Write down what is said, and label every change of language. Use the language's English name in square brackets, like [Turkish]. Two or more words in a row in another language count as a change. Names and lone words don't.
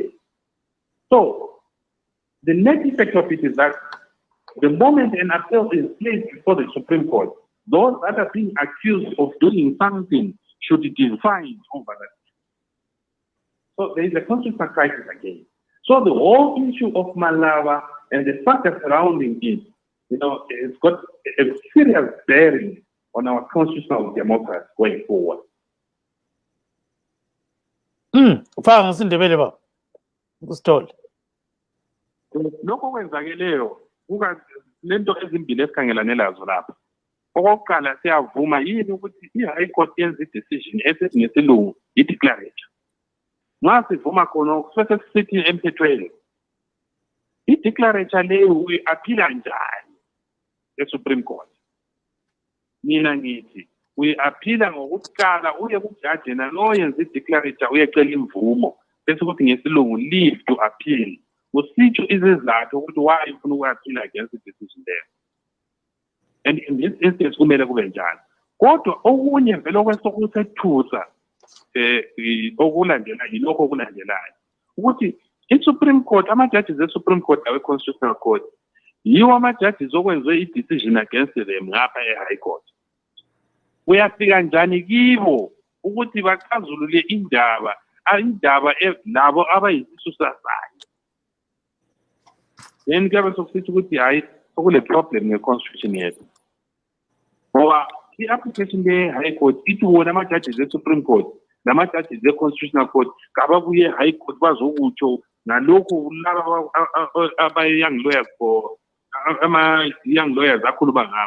[English] So, the net effect of it is that the moment an appeal is placed before the Supreme Court, those that are being accused of doing something should divide over that. So there is a constitutional crisis again. So the whole issue of Malava and the factors surrounding it, it's got a serious bearing on our constitutional democracy going forward. [North Ndebele] Lokho kwenzakeleyo lento ezimbili esikhangelane lazo lapha. Okokuqala siyavuma yini ukuthi i-High Court yenza i-decision esithi ngesilungu i-declaration. Nxa sivuma khona kusuke sisithi emthethweni i-declaration leyo uyi-aphila njani e-Supreme Court? Mina ngithi uyi-aphila ngokuqala uye kujaji nalo oyenza i-declarator uyecela imvumo bese kuthi ngesilungu [English] leave to appeal [North Ndebele] usitsho izizathu ukuthi why ufuna uku-appeal [English] against the decision there. And in this instance [North Ndebele] kumele kube njalo. Kodwa okunye vele okwesokusethusa okulandela yilokho okulandelayo ukuthi i-Supreme Court ama-judges e-Supreme Court awe-Constitutional Court yiwo ama-judges okwenziwe i- [English] decision against them [North Ndebele] ngapha e-High Court. Uyafika njani kibo ukuthi bachazulule indaba labo abayisisu sasayo. Then kuyabe sokusithi ukuthi hayi okule problem nge-constitution yethu. Ngoba i-application le-High Court ithi wona ama-judges e-Supreme Court nama-judges e-Constitutional Court kababuye e-High Court bazokutsho nalokhu laba aba- [English] young lawyers [North Ndebele] ama-young lawyers akhuluma ngabo.